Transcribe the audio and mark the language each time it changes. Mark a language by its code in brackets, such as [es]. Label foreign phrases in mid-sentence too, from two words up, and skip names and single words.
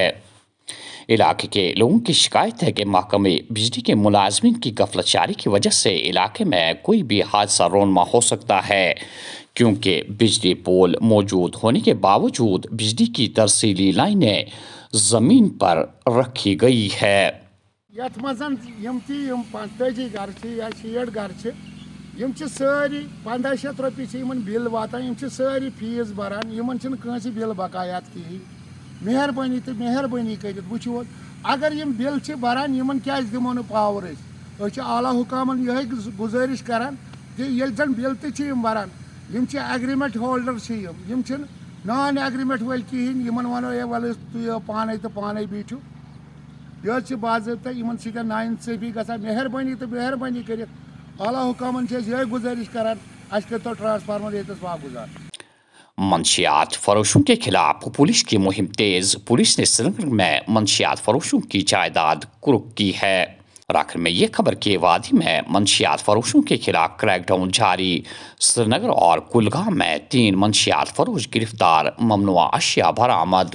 [hi] इलाके के लोगों की शिकायत है कि महकमे बिजली के मुलाजमिन की गफलतजारी की वजह से इलाके में कोई भी हादसा रोनमा हो सकता है, क्योंकि बिजली पोल मौजूद होने के बावजूद बिजली की तरसीली लाइनें ज़मीन पर रखी गई है. [ks] यथ मजन यम 45 घर या 60 घर यम सारी 1500 रुपये बिल वातान, सारी फीस बरान, यमन बिल बकायात कहीं. मेहरबानी तो मेहरबानी कर वो अगर यम बिल बरान यमन क्या दिमो न पावर. आला हुकामन यह गुजारिश करान कि ये जन बिल तम बरान, यम [en] agreement holder [ks] यम [en] non agreement [ks] वाल कहें, यमन वनो ये वाल तुम पाने तो पाने बीठू. यह बाज़ाब्ता यमन सह नाइंसाफी गसान. मेहरबानी तो मेहरबानी कर आला हुकामन यह गुजारिश करान अस कर तो ट्रांसफार्मर ये वागुजार. [hi] मंशियात फरोशों के खिलाफ पुलिस की मुहिम तेज. पुलिस ने श्रीनगर में मंशियात फरोशों की जायदाद कुर्क की है. आखिर में ये खबर कि वादी में मंशियात फरोशों के खिलाफ क्रैकडाउन जारी. श्रीनगर और कुलगाम में 3 मंशियात फरोश गिरफ्तार, ममनुआ अशिया बरामद.